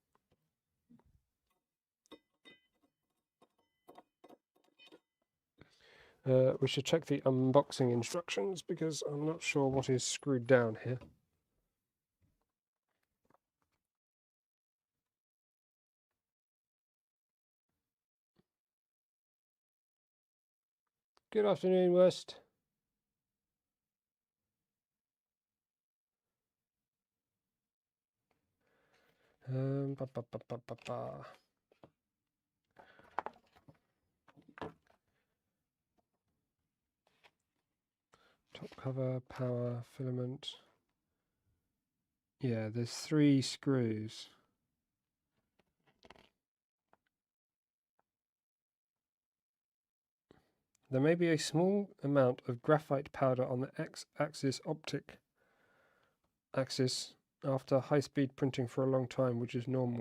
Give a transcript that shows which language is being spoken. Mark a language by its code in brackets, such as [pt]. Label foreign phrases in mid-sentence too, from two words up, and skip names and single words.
[en] We should check the unboxing instructions because I'm not sure what is screwed down here. Good afternoon, West. Ba, ba, ba, ba, ba, ba. Top cover, power, filament. Yeah, there's 3 screws. There may be a small amount of graphite powder on the X-axis optic axis after high-speed printing for a long time, which is normal.